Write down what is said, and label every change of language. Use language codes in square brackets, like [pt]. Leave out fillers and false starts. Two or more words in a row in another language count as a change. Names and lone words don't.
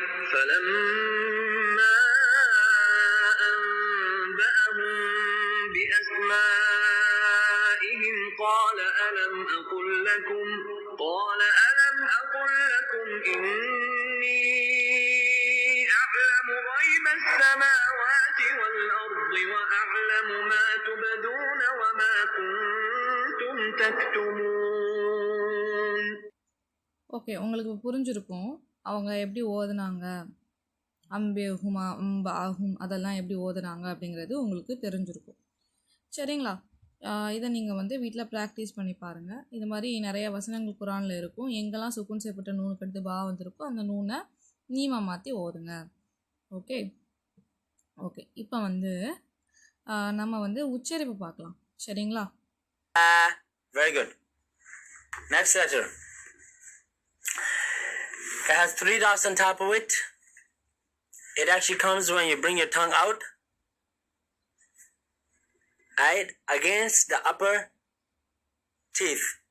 [ar] فلما أنبأهم بأسمائهم قال ألم أقل لكم إني أعلم غيب السماوات والأرض وأعلم ما تبدون وما كنتم تكتمون. [ta] ஓகே, உங்களுக்கு புரிஞ்சிருக்கும் அவங்க எப்படி ஓதுனாங்க, அம்பேஹுமா அம்பாகும் அதெல்லாம் எப்படி ஓதுனாங்க அப்படிங்கிறது உங்களுக்கு தெரிஞ்சிருக்கும். சரிங்களா? இதை நீங்கள் வந்து வீட்டில் ப்ராக்டிஸ் பண்ணி பாருங்கள். இது மாதிரி நிறைய வசனங்கள் குரானில் இருக்கும். எங்கெல்லாம் சுக்குன் செய்யப்பட்ட நூனுக்கு எடுத்து பா வந்திருக்கோ அந்த நூனை நீமா மாற்றி ஓதுங்க. [en] okay okay. [ta] இப்போ வந்து நம்ம வந்து உச்சரிப்பு பார்க்கலாம். சரிங்களா? [en] Very good. Next letter. It has 3 dots on top of it. It actually comes when you bring your tongue out, right, against the upper teeth.